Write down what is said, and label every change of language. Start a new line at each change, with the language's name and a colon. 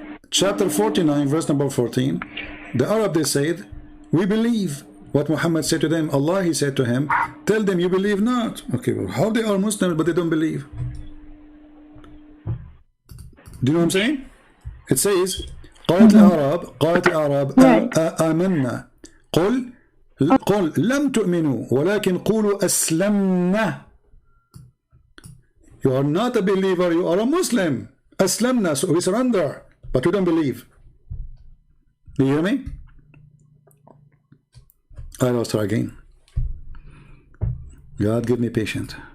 English: Chapter 49, verse number 14. The Arab, they said, we believe. What Muhammad said to them, Allah, he said to him, tell them you believe not. Okay, well, how they are Muslims but they don't believe? Do you know what I'm saying? It says,
Arabic: قالت الأعراب آمنا قل لم تؤمنوا ولكن قولوا أسلمنا.
English: You are not a believer, you are a Muslim. أسلمنا, so we surrender, but we don't believe. Do you hear me? I lost her again. God give me patience.